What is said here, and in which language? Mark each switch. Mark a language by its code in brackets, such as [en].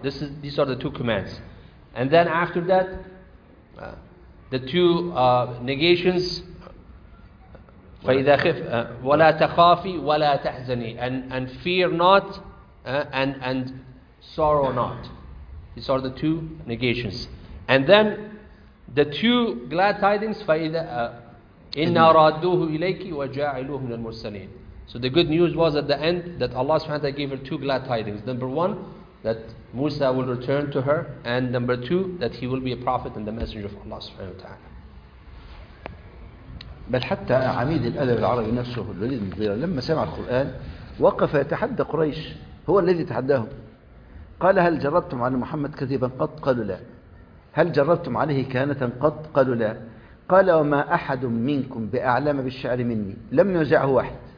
[en] This is, these are the two commands. And then after that, the two negations, [ar] فَإِذَا خِفْ وَلَا تَخَافِي وَلَا تَحْزَنِي, [en] and fear not and sorrow not. These are the two negations. And then the two glad tidings, [ar] فَإِذَا إِنَّا رَادُّوهُ إِلَيْكِ وَجَاعِلُوهُ مِنَ الْمُرْسَلِينَ. [en] So the good news was at the end that Allah subhanahu wa ta'ala gave her two glad tidings. Number one, that Musa will return to her, and number two, that he will be a prophet and the messenger of Allah subhanahu wa ta'ala. [ar] بل حتى عميد الأدب العربي نفسه الوليد بن المغيرة لما سمع القرآن وقف يتحدى قريش, هو الذي تحداهم. قال: هل جربتم على محمد كذبا قط؟ قالوا: لا. هل جربتم عليه كهنة قط؟ قالوا: لا. قال: وما أحد منكم بأعلم بالشعر مني, لم يزعه واحد.